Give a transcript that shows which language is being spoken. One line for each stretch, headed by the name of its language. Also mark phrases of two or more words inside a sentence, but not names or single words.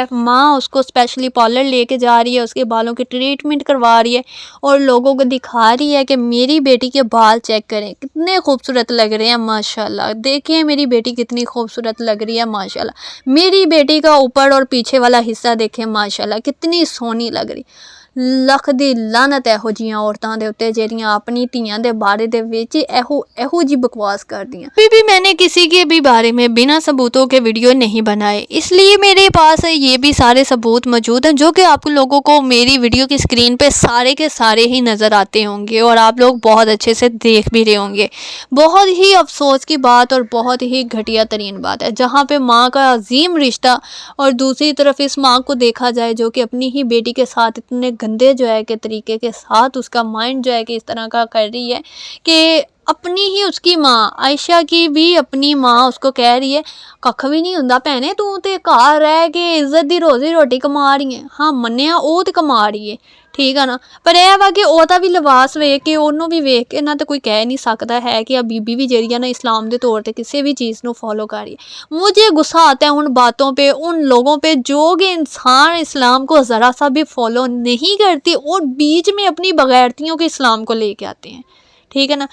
Urdu: ماں اس کو اسپیشلی پارلر لے کے جا رہی ہے, اس کے بالوں کی ٹریٹمنٹ کروا رہی ہے اور لوگوں کو دکھا رہی ہے کہ میری بیٹی کے بال چیک کریں کتنے خوبصورت لگ رہے ہیں, ماشاءاللہ دیکھیں میری بیٹی کتنی خوبصورت لگ رہی ہے, ماشاءاللہ میری بیٹی کا اوپر اور پیچھے والا حصہ دیکھیں ماشاءاللہ کتنی سونی لگ رہی.
Punjabi: لکھ دی لعنت ایہو جیاں عورتاں دے اوتے جیڑیاں اپنی تیاں دے بارے دے وچ ایہو جی بکواس کردیاں.
Urdu: بھی میں نے کسی کے بھی بارے میں بنا ثبوتوں کے ویڈیو نہیں بنائے, اس لیے میرے پاس یہ بھی سارے ثبوت موجود ہیں جو کہ آپ لوگوں کو میری ویڈیو کی اسکرین پہ سارے کے سارے ہی نظر آتے ہوں گے اور آپ لوگ بہت اچھے سے دیکھ بھی رہے ہوں گے. بہت ہی افسوس کی بات اور بہت ہی گھٹیا ترین بات ہے جہاں پہ ماں کا عظیم رشتہ اور دوسری طرف اس ماں کو دیکھا جائے جو کہ اپنی ہی بیٹی کے ساتھ اتنے گندے جو ہے کہ طریقے کے ساتھ اس کا مائنڈ جو ہے کہ اس طرح کا کر رہی ہے کہ اپنی ہی اس کی ماں عائشہ کی بھی اپنی ماں اس کو کہہ رہی ہے
Punjabi: ککھ بھی نہیں ہوندا بھینے تو تے گھر رہ کے عزت دی روزی روٹی کما رہی ہے. ہاں منیا او تے کما رہی ہے, ٹھیک ہے نا, پر اے وا کہ او دا بھی لباس ویکھ کے انہوں بھی ویکھ کے نہ تے کوئی کہہ نہیں سکتا ہے کہ بی بی بھی جڑی ہے نا اسلام دے طور تے کسی بھی چیز نو فالو کر رہی ہے.
Urdu: مجھے غصہ آتا ہے ان باتوں پہ, ان لوگوں پہ جو کہ انسان اسلام کو ذرا سا بھی فالو نہیں کرتی اور بیچ میں اپنی بغیرتیوں کے اسلام کو لے کے آتے ہیں, ٹھیک ہے نا.